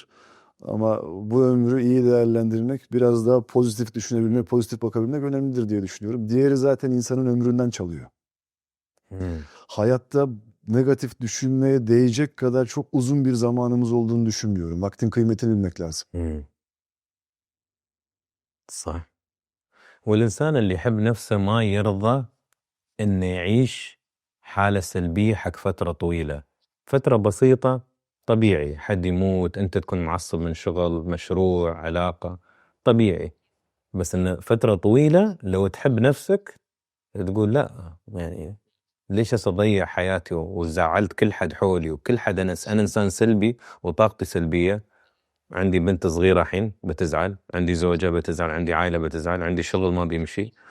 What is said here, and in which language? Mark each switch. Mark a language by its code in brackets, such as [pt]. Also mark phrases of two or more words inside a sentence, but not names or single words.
[tr] Ama bu ömrü iyi değerlendirmek, biraz daha pozitif düşünebilmek, pozitif bakabilmek önemlidir diye düşünüyorum. Diğeri zaten insanın ömründen çalıyor. Hayatta negatif düşünmeye değecek kadar çok uzun bir zamanımız olduğunu düşünmüyorum. Vaktin kıymetini bilmek lazım. [ar] صح والإنسان اللي يحب نفسه ما يرضى إنه يعيش حالة سلبية حق فترة طويلة فترة بسيطة طبيعي حد يموت أنت تكون معصب من شغل مشروع علاقة طبيعي بس إن فترة طويلة لو تحب نفسك تقول لا يعني ليش أضيع حياتي وزعلت كل حد حولي وكل حد أنا إنسان سلبي وطاقتي سلبية عندي بنت صغيرة الحين بتزعل عندي زوجة بتزعل عندي عائلة بتزعل عندي شغل ما بيمشي